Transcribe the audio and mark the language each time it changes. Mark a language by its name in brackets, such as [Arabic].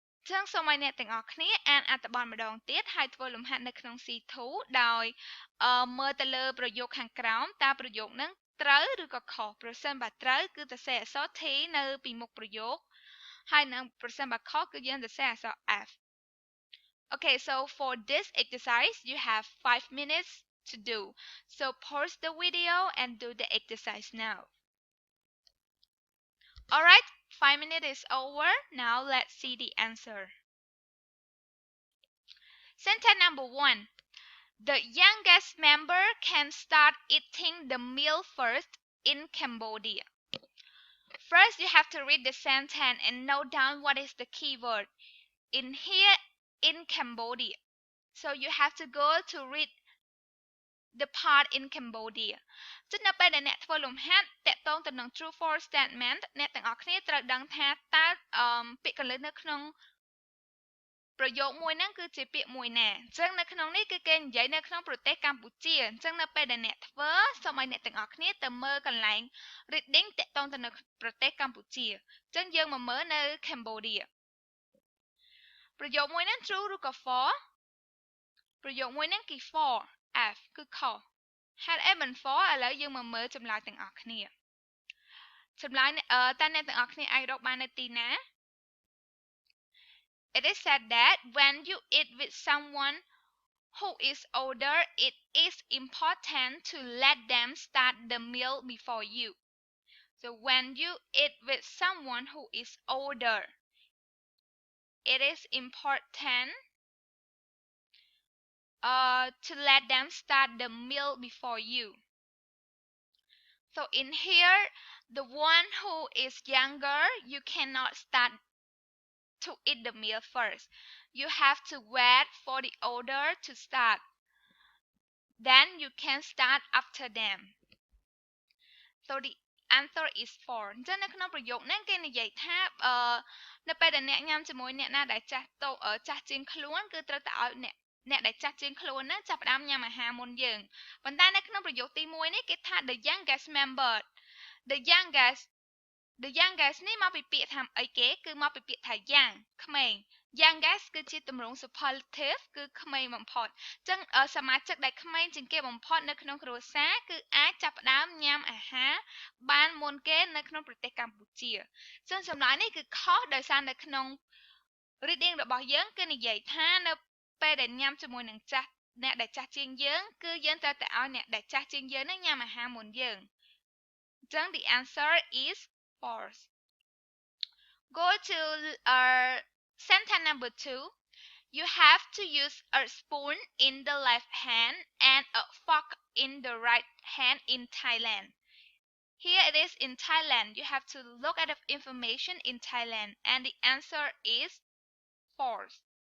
[Khmer] ចឹងសូមឲ្យអ្នកទាំងអស់គ្នាអានអត្ថបទម្ដងទៀតហើយធ្វើលំហាត់នៅក្នុង C2 ដោយមើលទៅលើប្រយោគខាងក្រោមតើប្រយោគនឹងត្រូវឬក៏ខុសប្រសិនបើត្រូវគឺសរសេរអក្សរ T នៅពីមុខប្រយោគហើយនឹងប្រសិនបើខុសគឺយើងសរសេរអក្សរ F. [English] Okay, so for this exercise you have 5 minutes to do. So pause the video and do the exercise now. Alright, 5 minutes is over. Now let's see the answer. Sentence number 1. The youngest member can start eating the meal first in Cambodia. First, you have to read the sentence and note down what is the keyword. In here, in Cambodia. So you have to go to read the part in Cambodia. [Khmer] ចឹងនៅពេលដែលអ្នកធ្វើលំហាត់តាក់ទងទៅនឹង [English] true false statement [Khmer] អ្នកទាំងអស់គ្នាត្រូវដឹងថាតើពាក្យកន្លឹះនៅក្នុងប្រយោគមួយហ្នឹងគឺជាពាក្យមួយណាអញ្ចឹងនៅក្នុងនេះគឺគេនិយាយនៅក្នុងប្រទេសកម្ពុជាអញ្ចឹងនៅពេលដែលអ្នកធ្វើសូមឲ្យអ្នកទាំងអស់គ្នាទៅមើលកន្លែង reading តាក់ទងទៅនឹងប្រទេសកម្ពុជាអញ្ចឹងយើងមកមើលនៅ Cambodia ប្រយោគមួយហ្នឹង true ឬក៏ false ប្រយោគមួយហ្នឹងគេ for F គឺខុសហេតុអីមិន for ឥឡូវយើងមកមើលចម្លើយទាំងអស់គ្នាចម្លើយតើអ្នកទាំងអស់គ្នាអាចរកបាននៅទីណា [English] It is said that when you eat with someone who is older it is important to let them start the meal before you. So when you eat with someone who is older it is important to let them start the meal before you. So in here, the one who is younger, you cannot start to eat the meal first. You have to wait for the older to start. Then you can start after them. So the answer is 4 [Khmer] អញ្ចឹងនៅក្នុងប្រយោគហ្នឹងគេនិយាយថានៅពេលដែលអ្នកញ៉ាំជាមួយអ្នកណាដែលចាស់ជាងខ្លួនគឺត្រូវតែឲ្យអ្នកដែលចាស់ជាងខ្លួនហ្នឹងចាប់ផ្ដើមញ៉ាំអាហារមុនយើងប៉ុន្តែនៅក្នុងប្រយោគទី1នេះគេថា [English] the youngest member [Khmer] the youngest នេះមកពីពាក្យថាអីគេគឺមកពីពាក្យថា young ក្មេង youngest គឺជាទម្រង់ superlative គឺក្មេងបំផុតអញ្ចឹងសមាជិកដែលក្មេងជាងគេបំផុតនៅក្នុងគ្រួសារគឺអាចចាប់ផ្ដើមញ៉ាំអាហារបានមុនគេនៅក្នុងប្រទេសកម្ពុជាអញ្ចឹងចម្លើយនេះគឺខុសដោយសារនៅក្នុង reading របស់យើងគឺនិយាយថានៅពេលដែលញ៉ាំជាមួយនឹងអ្នកដែលចាស់ជាងយើងគឺយើងត្រូវតែឲ្យអ្នកដែលចាស់ជាងយើងនឹងញ៉ាំអាហារមុនយើងអញ្ចឹង [English] the answer is false. Go to sentence number 2. You have to use a spoon in the left hand and a fork in the right hand in Thailand. Here it is in Thailand. You have to look at the information in Thailand and the answer is false.